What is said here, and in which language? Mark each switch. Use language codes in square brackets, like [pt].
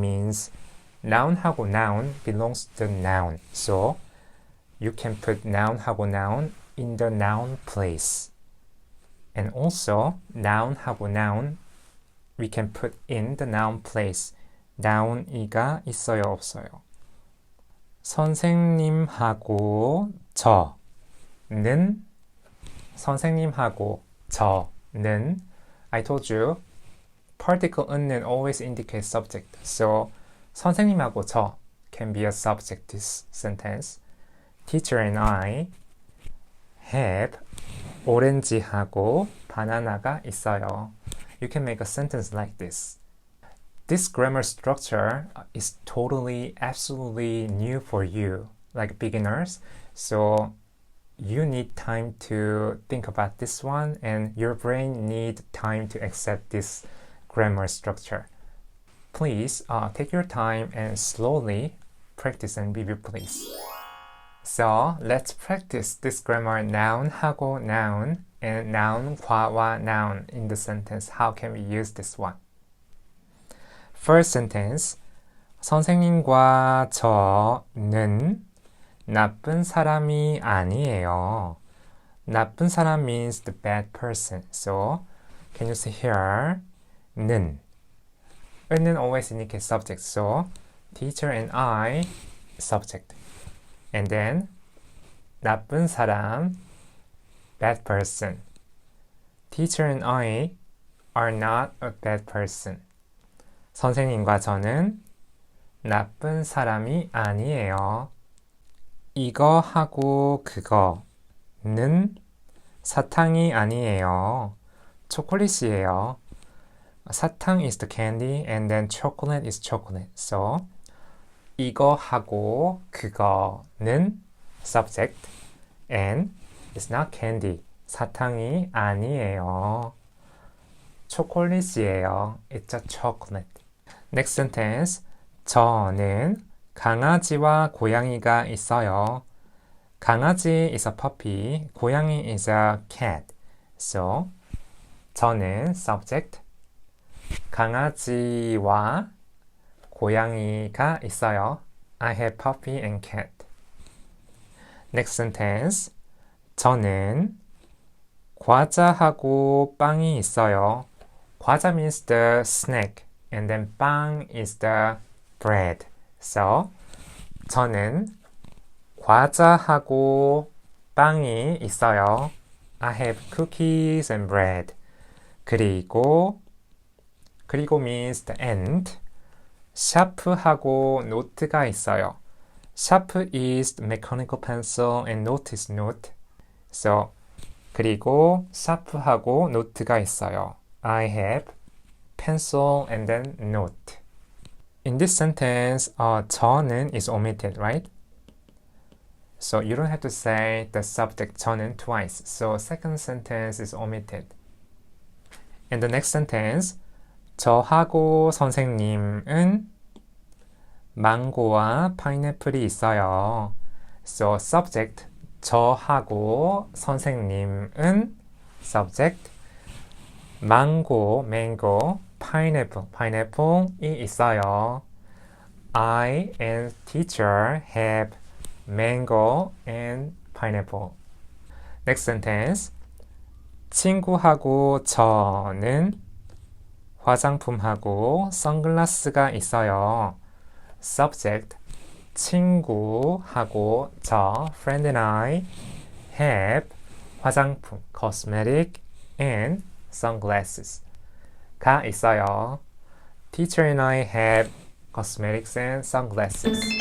[en] Means noun하고 noun belongs to noun. So you can put noun하고 noun in the noun place. And also noun하고 noun we can put in the noun place. [ko] noun이가 있어요, 없어요. 선생님하고 저는 선생님하고 저는 [en] I told you particle 은는 always indicates subject. So [ko] 선생님하고 저 [en] can be a subject this sentence. Teacher and I have [ko] 오렌지하고 바나나가 있어요. [en] You can make a sentence like this. This grammar structure is totally, absolutely new for you, like beginners. So you need time to think about this one, and your brain need time to accept this grammar structure. Please take your time and slowly practice and review, please. So let's practice this grammar noun하고 noun and noun과와 noun in the sentence. How can we use this one? First sentence, [ko] 선생님과 저는 나쁜 사람이 아니에요. [en] 나쁜 사람 means the bad person. So can you see here? 는. 는 always indicates subject. So teacher and I, subject. And then 나쁜 사람, bad person. Teacher and I are not a bad person. [ko] 선생님과 저는 나쁜 사람이 아니에요. 이거 하고 그거는 사탕이 아니에요. 초콜릿이에요. [en] 사탕 is the candy and then chocolate is chocolate. So [ko] 이거 하고 그거는 [en] subject and it's not candy. [ko] 사탕이 아니에요. 초콜릿이에요. [en] It's a chocolate. Next sentence. [ko] 저는 강아지와 고양이가 있어요. [en] 강아지 is a puppy. 고양이 is a cat. So 저는 subject. [ko] 강아지와 고양이가 있어요. [en] I have puppy and cat. Next sentence. [ko] 저는 과자하고 빵이 있어요. [en] 과자 means the snack and then 빵 is the bread. [ko] So 저는 과자하고 빵이 있어요. [en] I have cookies and bread. 그리고 means the end. [ko] 샤프하고 노트가 있어요. [en] 샤프 is mechanical pencil and note is note. [ko] So 그리고 샤프하고 노트가 있어요. [en] I have pencil and then note. In this sentence, 저는 is omitted, right? So you don't have to say the subject 저는 twice. So second sentence is omitted. In the next sentence, [ko] 저하고 선생님은 망고와 파인애플이 있어요. [en] So subject [ko] 저하고 선생님은 [en] subject mango, pineapple이 있어요. I and teacher have mango and pineapple. Next sentence. [ko] 친구하고 저는 화장품하고 선글라스가 있어요. [en] Subject. 친구하고 저, friend and I, have 화장품, cosmetic, and sunglasses 가 있어요. Teacher and I have cosmetics and sunglasses.